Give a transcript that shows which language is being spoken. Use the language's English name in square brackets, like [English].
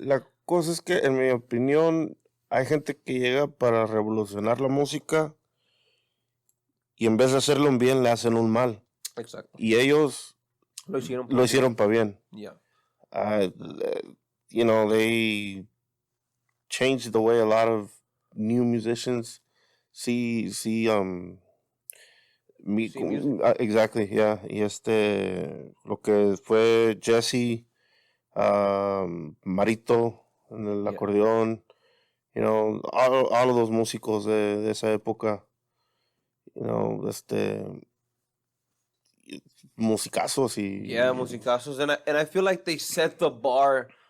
[Spanish] La cosa es que, en mi opinión, hay gente que llega para revolucionar la música y en vez de hacerlo un bien, le hacen un mal. Exacto. Y ellos lo hicieron para bien. [English] Yeah. You know, they changed the way a lot of new musicians see exactly, yeah. [Spanish] Y lo que fue Jesse, Marito en el acordeón, [English] you know, all of those [Spanish] músicos de esa época, you know, musicazos y [English] musicazos, and I feel like they set the bar